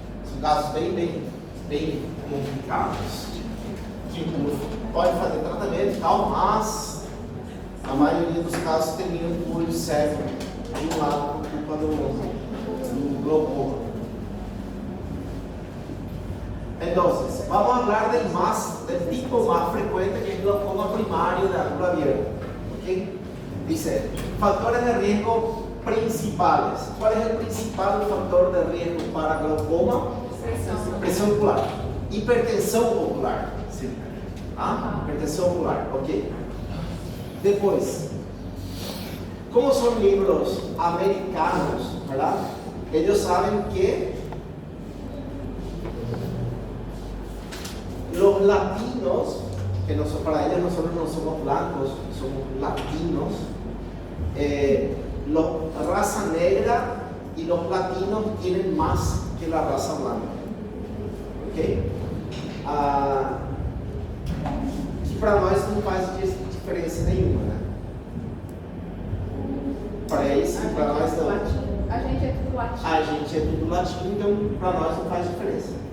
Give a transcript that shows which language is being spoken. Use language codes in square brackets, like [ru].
[pt] São casos bem complicados. Que pode fazer tratamento e tal, mas a maioria dos casos terminam com o olho cego de um lado por culpa do glaucoma. [es] Entonces, vamos a hablar del tipo más frecuente, que es el glaucoma primario de la cúpula abierta. ¿Okay? Dice, factores de riesgo principales. ¿Cuál es el principal factor de riesgo para glaucoma? Presión ocular. [pt] Hipertensão ocular. Sí. Hipertensão ocular. Ok. [es] Después, como son libros americanos, ¿verdad? Ellos saben que los latinos, que para ellos nosotros no somos blancos, somos latinos, la raza negra y los latinos tienen más que la raza blanca. ¿Ok? [pt] Que para nós não faz diferença nenhuma, né? Para eles, para nós não. A gente é tudo latino. A gente é tudo latino, então para nós não faz diferença.